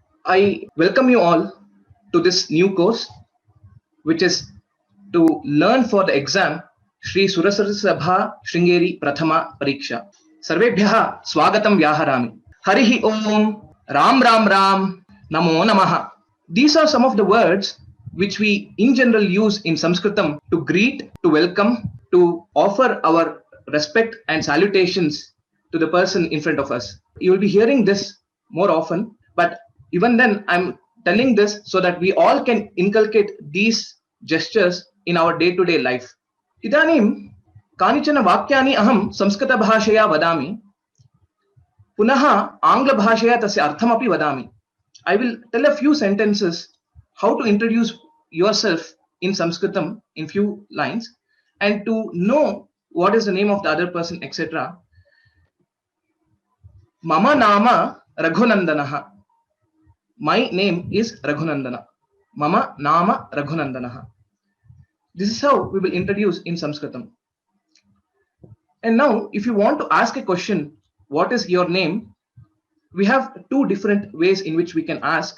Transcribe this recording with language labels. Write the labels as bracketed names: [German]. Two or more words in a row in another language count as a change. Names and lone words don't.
[English] I welcome you all to this new course, which is to learn for the exam Sri Surasaraswathi Sabha Sringeri Prathama Pariksha. [Sanskrit] सर्वेभ्यः स्वागतं व्याहरामि। हरिः ॐ राम राम राम नमो नमः. [English] These are some of the words which we in general use in Sanskritam to greet, to welcome, to offer our respect and salutations to the person in front of us. You will be hearing this more often, but even then I'm telling this so that we all can inculcate these gestures in our day-to-day life. [Sanskrit] इदानीं कानिचन वाक्यानि अहं संस्कृत भाषया वदामि पुनः आङ्ग्ल भाषया तस्य अर्थमपि वदामि. [English] I will tell a few sentences how to introduce yourself in Sanskritam in few lines, and to know what is the name of the other person, etc. [Sanskrit] मम नाम रघुनन्दनः. [English] My name is Raghunandana. [Sanskrit] मम नाम रघुनन्दनः. [English] This is how we will introduce in Sanskritam. And now, if you want to ask a question, what is your name? We have two different ways in which we can ask.